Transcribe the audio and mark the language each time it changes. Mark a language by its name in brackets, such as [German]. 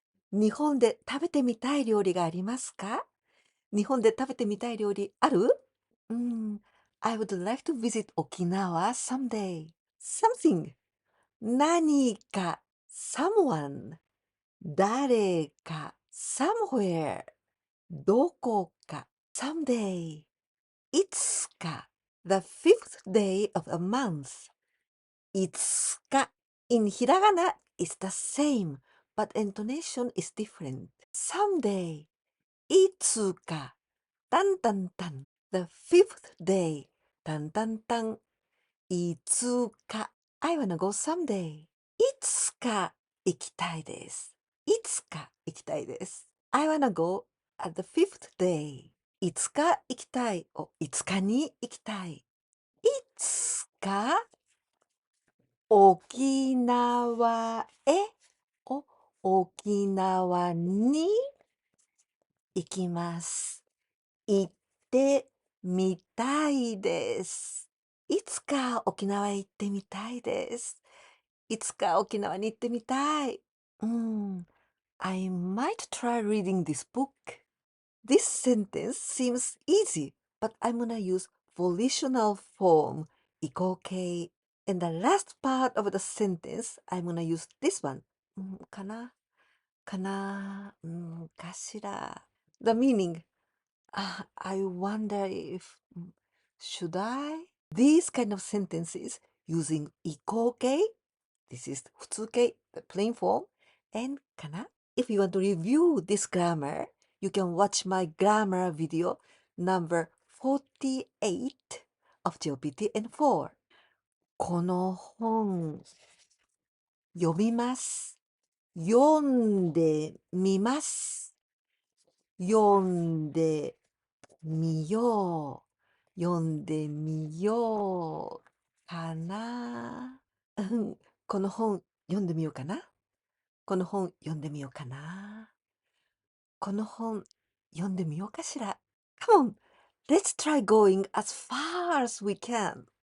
[Japanese] 日本で食べてみたい料理がありますか？日本で食べてみたい料理ある？ [English] I would like to visit Okinawa someday. Something. [Japanese] 何か [English] someone. [Japanese] 誰か [English] somewhere. [Japanese] どこか [English] someday. いつか the fifth day of a month. いつか in hiragana is the same, but intonation is different. Someday. [Japanese] いつかタンタンタン [English] the fifth day [Japanese] タンタンタンいつか [English] I wanna go someday い [Japanese] つか行きたいですいつか行きたいです [English] I wanna go at the fifth day [Japanese] いつか行きたいいつかに行きたいいつか沖縄へ沖縄に行きます行ってみたいです。いつか沖縄へ行ってみたいです。いつか沖縄に行ってみたい。 [English] I might try reading this book. This sentence seems easy, but I'm gonna use volitional form, 移行形. And the last part of the sentence, I'm gonna use this one. かなかしら The meaning. I wonder if should I? These kind of sentences using 移行形 this is 普通形 the plain form and かな If you want to review this grammar, you can watch my grammar video number 48 of JLPT N4. [Japanese] この本読みます。読んでみます。読んでみよう。読んでみようかな。この本読んでみようかな。この本読んでみようかな。この本読んでみようかしら。 [English] Come on, let's try going as far as we can.